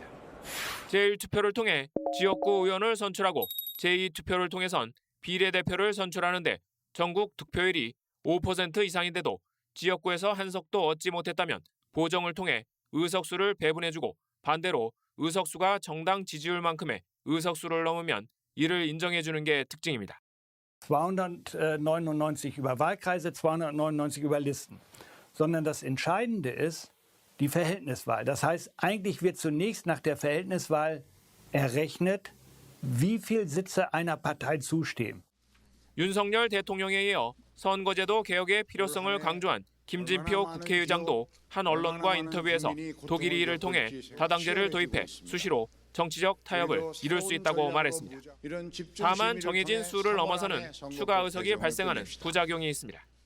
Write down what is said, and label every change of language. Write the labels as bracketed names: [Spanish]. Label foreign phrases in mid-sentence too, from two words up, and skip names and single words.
[Korean] 제1투표를 통해 지역구 의원을 선출하고 제2투표를 통해선 비례대표를 선출하는데 전국 득표율이 5% 이상인데도 지역구에서 한 석도 얻지 못했다면 보정을 통해 의석수를 배분해주고 반대로 의석수가 정당 지지율만큼의 의석수를 넘으면 이를 인정해주는 게 특징입니다. [German] 299 über Wahlkreise, 299 über Listen. Sondern das Entscheidende ist die Verhältniswahl. Das heißt, eigentlich wird zunächst nach der Verhältniswahl errechnet, wie viel Sitze einer Partei zustehen. [Korean] 윤석열 대통령에 이어 선거제도 개혁의 필요성을 강조한 김진표 국회의장도 한 언론과 인터뷰에서 독일이 이를 통해 다당제를 도입해 수시로 정치적 타협을 이룰 수 있다고 말했습니다. 다만 정해진 수를 넘어서는 추가 의석이 발생하는 부작용이 있습니다.